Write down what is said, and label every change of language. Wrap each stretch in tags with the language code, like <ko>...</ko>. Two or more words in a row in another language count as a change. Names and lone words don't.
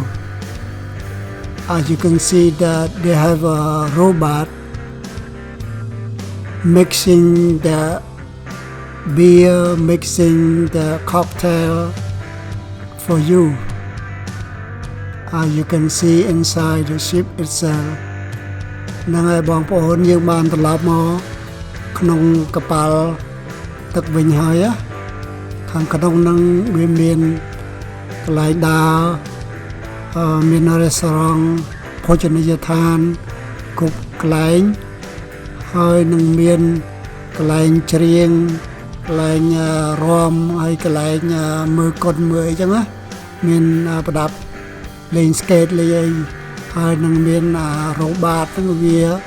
<en>As you can see that they have a robot mixing the beer, mixing the cocktail for you. You can see inside the ship itself.</en> <km>នឹងហើយបងប្អូនយើងបានត្រឡប់មកក្នុងកប៉ាល់ទឹកវិញហើយខាង ក្នុងនឹងវាមានកន្លែងដើរមានរេស្តូរ៉ង់ភោជនីយដ្ឋានគ្រប់កន្លែងហើយនឹងមានកន្លែងច្រៀងកន្លែងរាំហើយកន្លែងមើលកុនមើលអីចឹងណាមានប្រដាប់លេងស្កេតលេងអីហើយនឹងមានរ៉ូបាតហ្នឹងវា</km>